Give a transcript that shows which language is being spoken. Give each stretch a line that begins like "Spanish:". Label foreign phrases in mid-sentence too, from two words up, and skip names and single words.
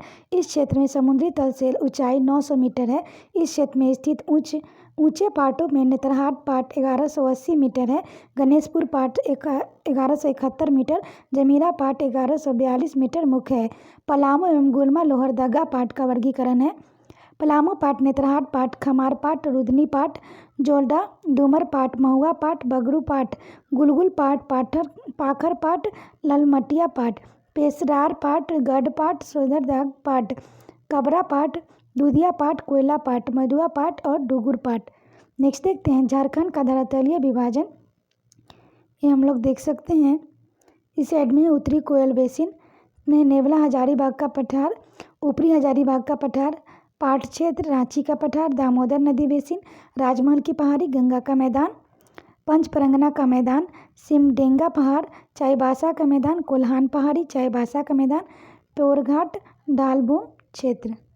Hindi: इस क्षेत्र में समुद्री तल से ऊंचाई 900 मीटर है। इस क्षेत्र में स्थित ऊंचे पाटों में नेतरहाट पाट 1180 मीटर है, गणेशपुर पाट 1171 मीटर, जमीरा पाट 1142 मीटर मुख्य है। पलामू एवं गुलमा लोहरदगा पाट का वर्गीकरण है। पलामू पाट, नेतरहाट पाट, खमार पाट, रुदनी पाट, जोल्डा, डूमर पाट, महुआ पाट, बगरू पाट, गुलगुल पाट, पाखर पाट, ललमटिया पाट, पेशरार पाट, गढ़ पाट, सोदरदाग पाट, कबरा पाट, दूधिया पाट, कोयला पाट, मधुआ पाट और डुगुर पाट। नेक्स्ट देखते हैं झारखंड का धरातलीय विभाजन। ये हम लोग देख सकते हैं। इस साइड में उत्तरी कोयल बेसिन में नेवला हजारीबाग का पठार, ऊपरी हजारीबाग का पठार, पाट क्षेत्र रांची का पठार, दामोदर नदी बेसिन, राजमहल की पहाड़ी, गंगा का मैदान, पंचपरगना का मैदान, सिमडेगा पहाड़, चाईबासा का मैदान, कोल्हान पहाड़ी, चाईबासा का मैदान, टोरघाट, ढालभूम क्षेत्र।